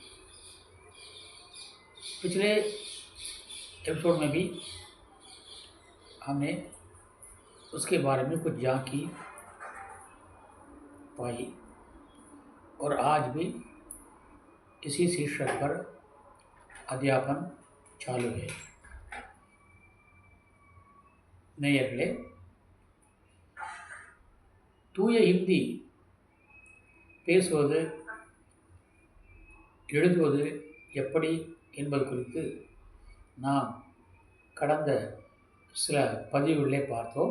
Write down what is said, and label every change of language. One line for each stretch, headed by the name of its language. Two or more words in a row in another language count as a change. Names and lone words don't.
Hindi: पिछले एपिसोड में भी हमने उसके बारे में कुछ झांकी पाई और आज भी इसी शीर्षक पर अध्यापन चालू है.
Tamil: நேயர்களே, தூய ஹிந்தி பேசுவது எழுதுவது எப்படி என்பது குறித்து நாம் கடந்த சில பதிவுகளே பார்த்தோம்.